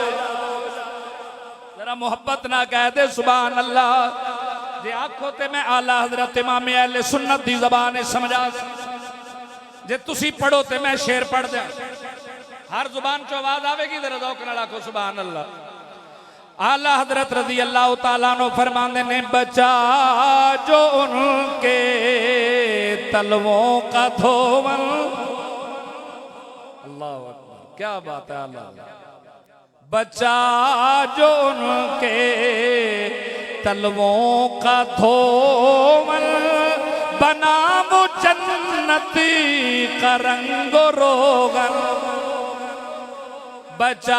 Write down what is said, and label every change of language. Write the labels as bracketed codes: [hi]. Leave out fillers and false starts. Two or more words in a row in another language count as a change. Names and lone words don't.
[pa] ਜ਼ਰਾ ਮੁਹੱਬਤ ਨਾ ਕਹਿ ਦੇ [ar] سبحان الله. [pa] ਜੇ ਆਖੋ ਤੇ ਮੈਂ ਆਲਾ ਹਜ਼ਰਤ ਇਮਾਮ ਅਹਿਲੇ ਸੁੰਨਤ ਦੀ ਜ਼ਬਾਨ ਸਮਝਾਂ, ਜੇ ਤੁਸੀਂ ਪੜ੍ਹੋ ਤੇ ਮੈਂ ਸ਼ੇਅਰ ਪੜ੍ਹ ਦੇ, ਹਰ ਜ਼ੁਬਾਨ ਚੋਂ ਆਵਾਜ਼ ਆਵੇਗੀ, ਜ਼ਰਾ ਜ਼ੌਕ ਨਾਲ ਆਖੋ [ar] سبحان الله. [ur] اعلیٰ حضرت [ar] رضي الله تعالى عنه [ur] فرماتے نے، بچا جو ان کے تلووں کا دھوون, [ar] الله أكبر, [ur] کیا بات ہے اللہ، بچا جو ان کے تلووں کا دھوون، بنا وہ جنتی کا رنگ و روغن، بچا